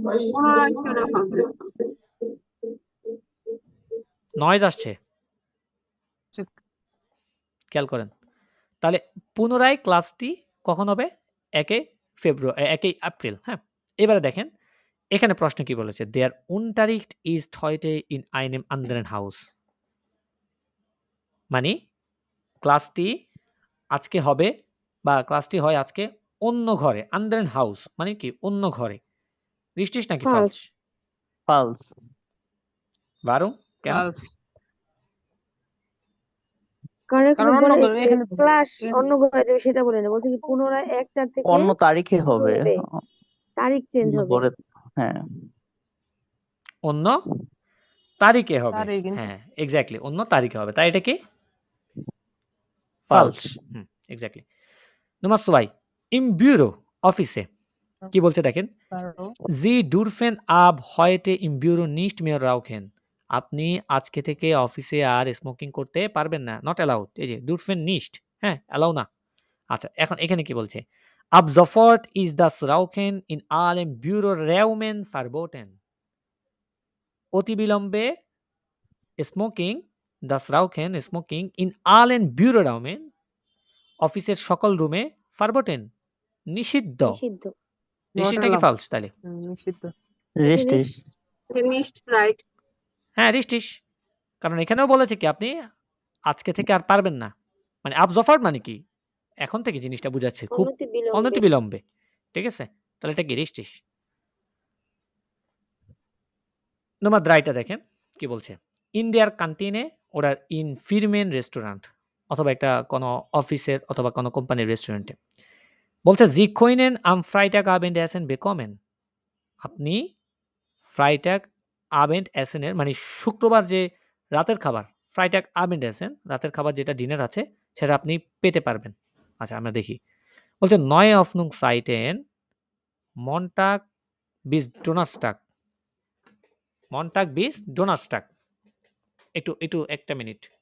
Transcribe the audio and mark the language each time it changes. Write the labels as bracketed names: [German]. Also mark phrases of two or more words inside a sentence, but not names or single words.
[Bangla] নয়েজ আসছে। খেয়াল করেন। তাহলে পুনরায় ক্লাসটি কখন হবে? 1 এপ্রিল। হ্যাঁ? এবারে দেখেন এখানে প্রশ্ন কি বলেছে? [German] Der Unterricht ist heute in einem anderen Haus. [Bangla] মানে ক্লাসটি আজকে হবে বা ক্লাসটি হয় আজকে অন্য ঘরে। [German] anderen Haus [Bangla] মানে কি? অন্য ঘরে। richtig নাকি [English] False. false? false [German] Warum? কেন? [English] False. [Bangla] কারণ এখানে কারণ অন্য বলে ঘরে যে এখানে ক্লাস এখানে- অন্য ঘরে যাবে সেটা বলে না, বলছে কি পুনরায় 1/4 থেকে অন্য তারিখে হবে চলবে। তারিখ চেঞ্জ হবে। পরে হ্যাঁ অন্য তারিখে হবে। তারিখ কিন্তু- হ্যাঁ, এক্স্যাক্টলি অন্য তারিখে হবে। তাই এটা কি? [English] false [Bangla] false. এক্স্যাক্টলি। [German] Nummer 2 im Büro [Bangla] অফিসে কি বলছে দেখেন। কারণ [German] Sie dürfen ab heute im Büro nicht mehr rauchen. [Bangla] আপনি আজকে থেকে অফিসে আর স্মোকিং করতে পারবেন না। [English] not allowed. [Bangla] এই যে [German] dürfen nicht, [Bangla] হ্যাঁ অ্যালাউ না। আচ্ছা এখন এখানে কি বলছে? [German] Ab sofort ist das Rauchen in allen Büroräumen verboten. [Bangla] অতি বিলম্বে স্মোকিং [German] in allen Büroräumen [Bangla] অফিসের সকল রুমে verboten নিষিদ্ধ। নিষিদ্ধ। নিষিদ্ধ নাকি [English] allowed. [Bangla] false তাহলে? নিষিদ্ধ। [German] richtig [English] finished right. [Bangla] হ্যাঁ, richtig কারণ এখানেও বলেছে কি আপনি আজকে থেকে আর পারবেন না। মানে [German] ab sofort [Bangla] মানে কি? এখন থেকে জিনিসটা বুঝাচ্ছে খুব অনতি বিলম্বে। ঠিক আছে? তাহলে এটা কি richtig? নম্বর 3টা দেখেন কি বলছে। [German] In their Kantine oder in Firmen Restaurant [Bangla] অথবা একটা কোনো অফিসের অথবা কোনো কোম্পানির রেস্টুরেন্টে। [German] বলছে Sie können am Freitagabend essen bekommen. [Bangla] আপনি [German] Freitagabend essen [Bangla] এর মানে শুক্রবার যে রাতের খাবার [German] Freitagabend essen [Bangla] রাতের খাবার যেটা ডিনার আছে সেটা আপনি পেতে পারবেন। আচ্ছা আমরা দেখি। [German] বলছে neue Öffnungszeiten Montag bis Donnerstag. Montag bis Donnerstag. [Bangla] একটু একটা মিনিট।